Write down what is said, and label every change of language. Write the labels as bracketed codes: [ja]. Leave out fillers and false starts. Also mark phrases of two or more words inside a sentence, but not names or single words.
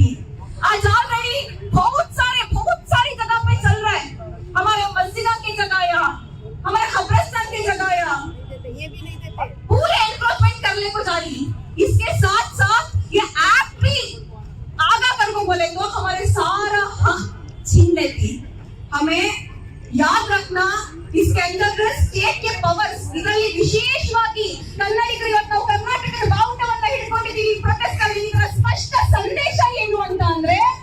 [hi] आज ऑलरेडी बहुत सारी जगह पे चल रहा है, हमारे मस्जिदा की जगह या हमारे कब्रिस्तान की जगह या पूरे एनक्रोचमेंट करने को जा रही। इसके साथ साथ ये एक्ट भी आगा कर को बोले तो हमारे सारा हक छीन लेती। हमें याद रखना, इसके अंदर स्टेट के पवर्स [kn] ಇದರಲ್ಲಿ ವಿಶೇಷವಾಗಿ ಕನ್ನಡಿಗರು ಇವತ್ತು ನಾವು ಕರ್ನಾಟಕದ ಬಾವುಟವನ್ನು ಹಿಡ್ಕೊಂಡಿದ್ದೀವಿ, ಪ್ರೊಟೆಸ್ಟ್ ಮಾಡಿದ್ದೀವಿ। ಇದರ ಸ್ಪಷ್ಟ ಸಂದೇಶ ಏನು ಅಂತ ಅಂದ್ರೆ